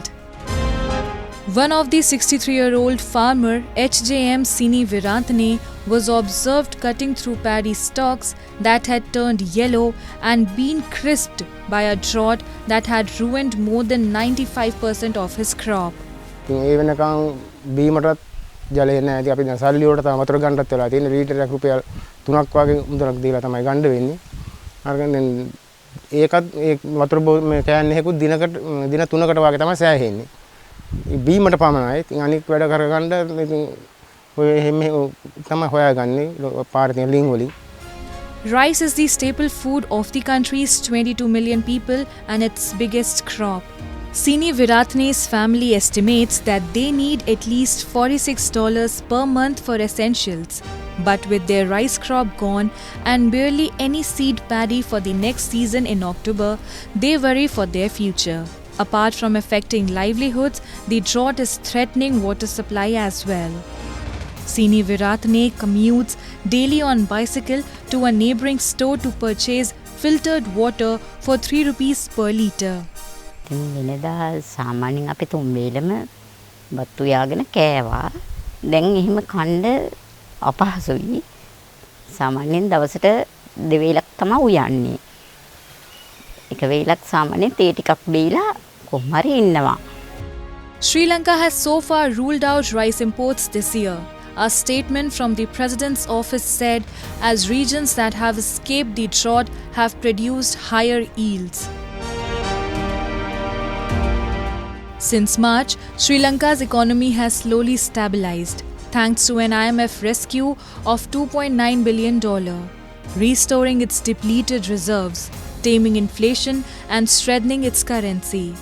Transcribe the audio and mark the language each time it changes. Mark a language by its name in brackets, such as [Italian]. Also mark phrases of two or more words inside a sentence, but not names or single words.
[English] One of the 63-year-old farmer HJM Sini Virantne was observed cutting through paddy stalks that had turned yellow and been crisped by a drought that had ruined more than 95% of his crop. [Sinhala] Even බීමටත් ජලය නැහැ. ඉතින් අපි දැන් සල්ලි වලට තමයි වතුර ගන්නත් වෙලා තියෙන්නේ. ලීටරයක් රුපියල් 3ක් වගේ මුදලක් දීලා තමයි ගන්න වෙන්නේ. අරගෙන දැන් ඒකත් ඒ වතුර මේ කෑන් එකකුත් දින 3කට වගේ තමයි සෑහෙන්නේ. බීමට පමණයි. ඉතින් අනික් වැඩ කරගන්න ඉතින් ඔය එහෙම තමයි හොයාගන්නේ පාරේ තියෙන ලිංග වලින්. [English] Rice is the staple food of the country's 22 million people and its biggest crop. Sini Viratne's family estimates that they need at least $46 per month for essentials. But with their rice crop gone and barely any seed paddy for the next season in October, they worry for their future. Apart from affecting livelihoods, the drought is threatening water supply as well. Sini Viratne commutes daily on bicycle to a neighbouring store to purchase filtered water for 3 rupees per litre. [Sinhala] වෙනදා සාමාන්‍යයෙන් අපි තුන් වේලම බත්තු යාගෙන කෑවා. දැන් එහෙම කන්න අපහසුයි. සාමාන්‍යයෙන් දවසට දෙවේලක් තමයි උයන්නේ. එක වේලක් සාමාන්‍යයෙන් තේ ටිකක් බීලා කොහොම හරි ඉන්නවා. [English] Sri Lanka has so far ruled out rice imports this year. A statement from the President's office said, as regions that have escaped the drought have produced higher yields. Since March, Sri Lanka's economy has slowly stabilized, thanks to an IMF rescue of $2.9 billion, restoring its depleted reserves, taming inflation and strengthening its currency.